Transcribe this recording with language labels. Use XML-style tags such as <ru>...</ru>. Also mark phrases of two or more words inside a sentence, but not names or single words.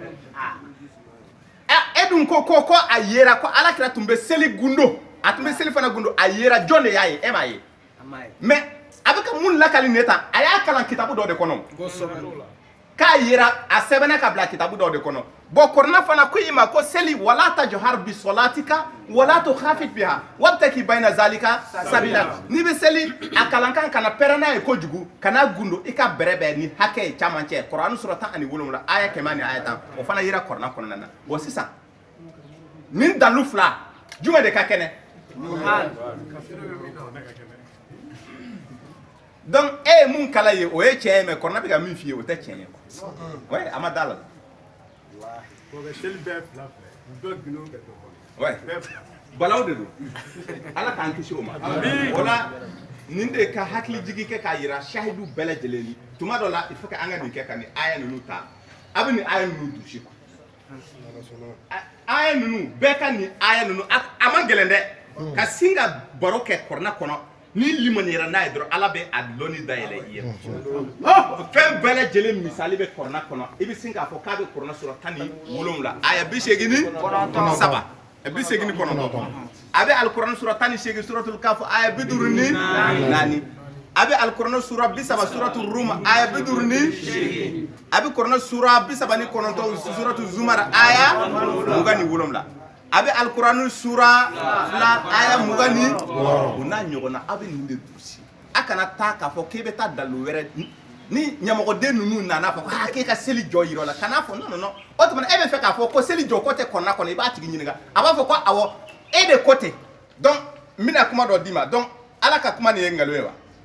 <bm>e dun ko a yera ko ala kira tun bɛ seli gundo a tun bɛ seli fana gundo a yera jɔn de y'a ye e m'a ye mais a bɛ ka mun lakali ne ta a y'a kalan kitabu dɔ de kɔnɔ k'a yera a sɛbɛnna ka bila kitabu dɔ de kɔnɔ bon kuranɛ fana ko i ma ko seli</bm> <ar>ولا تجهر بصلاتك ولا تخافت بها وابتغ بين ذلك سبيلا</ar> <bm>ni bɛ seli a kalankan kana pɛrɛn n'a ye kojugu kana gundo i ka bɛrɛbɛn ni hakɛ ye caman cɛ kuranɛ sura 17 aya 100 ni aya 10 o fana yera kuranɛ kɔnɔna na bon sisan nin dalu fila jumɛn de ka kɛnɛ donc e ye mun kala ye o ye tiɲɛ ye mais kuranɛ bɛ ka min f'i ye o tɛ tiɲɛ ye ouais a ma da la ouais balaw de don ala k'an kisi o ma o la nin de ka hakili jigi kɛ k'a yira sahidu bɛɛ lajɛlen ni tuma dɔ la</bm> <fr>il faut que</fr> <bm>an ka nin kɛ ka nin aya ninnu ta a bɛ nin aya ninnu dusi quoi aya ninnu bɛɛ ka nin aya ninnu a ma gɛlɛn dɛ ka sin ka baro kɛ kuranɛ kɔnɔ ni limaniyara n'a ye dɔrɔn ala bɛ a dɔnni dayɛlɛ i ye fɛn bɛɛ lajɛlen misali bɛ kuranɛ kɔnɔ i bɛ sin k'a fɔ k'a bɛ kuranɛ sura 17 aya 87 89 a bɛ alikuranɛ sura 18 suratul kaf aya 54 a bɛ alikuranɛ sura 30 suratul rum aya 58 a bɛ kuranɛ sura 39 suratul zumar aya 27 a bɛ alikuranɛ sura 2 aya 20 o n'a ɲɔgɔnna a bɛ nin de dusi a kana taa k'a fɔ k'e bɛ taa dalu wɛrɛ ni ɲɛmɔgɔden ninnu nana fɔ k'e ka seli jɔ yira o la kan'a fɔ non o tuma e bɛ fɛ k'a fɔ ko seli jɔ ko tɛ kɔnɔna kɔnɔ i b'a tigi ɲininka a b'a fɔ ko awɔ e de ko ten donc n bɛna kuma dɔ d'i ma donc ala ka kuma nin ye nkalon ye wa</bm>